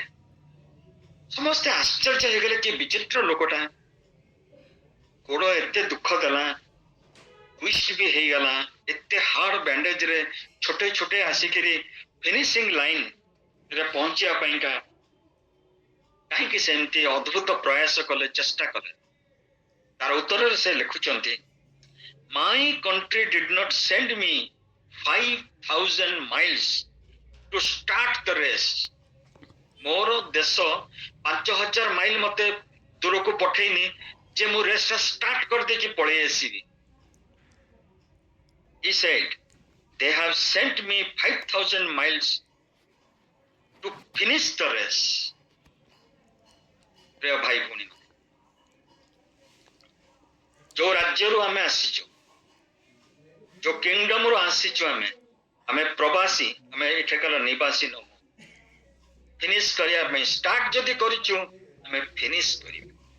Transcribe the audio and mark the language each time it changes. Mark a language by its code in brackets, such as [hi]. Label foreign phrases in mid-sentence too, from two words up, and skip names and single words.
[or] ସମସ୍ତେ ଆଶ୍ଚର୍ଯ୍ୟ ହେଇଗଲେ, କି ବିଚିତ୍ର ଲୋକଟା, ଗୋଡ ଏତେ ଦୁଃଖ ଦେଲା, ଟୁଇଷ୍ଟ ବି ହେଇଗଲା, ଏତେ [en] hard bandage [or] ଛୋଟେଇ ଛୋଟେଇ ଆସିକିରି [en] finishing line [or] ରେ ପହଞ୍ଚିବା ପାଇଁକା କାହିଁକି ସେମିତି ଅଦ୍ଭୁତ ପ୍ରୟାସ କଲେ, ଚେଷ୍ଟା କଲେ। ତାର ଉତ୍ତରରେ ସେ ଲେଖୁଛନ୍ତି, [en] My country did not send me 5,000 miles to start the race. [or] ମୋର ଦେଶ 5,000 ମାଇଲ ମତେ ଦୂରକୁ ପଠେଇନି ଯେ ମୁଁ ରେସ୍ ଟା ଷ୍ଟାର୍ଟ କରିଦେଇକି ପଳେଇ ଆସିବି। [en] He said, they have sent me 5,000 miles to finish the race. [or] ପ୍ରିୟ ଭାଇ ଭଉଣୀ, ଯୋଉ ରାଜ୍ୟରୁ ଆମେ ଆସିଛୁ, ଯୋଉ କିଙ୍ଗଡମରୁ ଆସିଛୁ, ଆମେ ପ୍ରବାସୀ, ଆମେ ଏଠାକାର ନିବାସୀ ନୁହଁ। ଫିନିଶ କରିବା ପାଇଁ ଷ୍ଟାର୍ଟ ଯଦି କରିଛୁ, ଆମେ ଫିନିଶ କରିବା।